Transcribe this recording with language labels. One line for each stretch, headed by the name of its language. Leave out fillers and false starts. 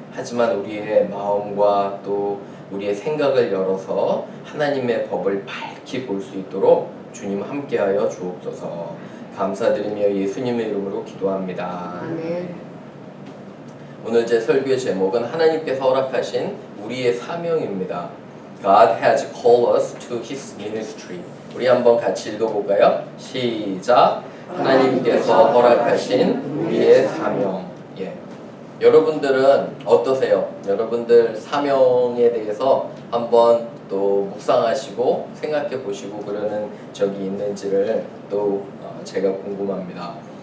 Korean: 하지만 우리의 마음과 또 우리의 생각을 열어서 하나님의 법을 밝히 볼 수 있도록 주님 함께하여 주옵소서. 감사드리며 예수님의 이름으로 기도합니다. 아멘. 오늘 제 설교의 제목은 하나님께서 허락하신 우리의 사명입니다.
English: God has called us to His ministry.
Korean: 우리 한번 같이 읽어볼까요? 시작. 하나님께서 허락하신 우리의 사명. 여러분들은 어떠세요? 여러분들 사명에 대해서 한번 또 묵상하시고 생각해 보시고 그러는 적이 있는지를 또 제가 궁금합니다.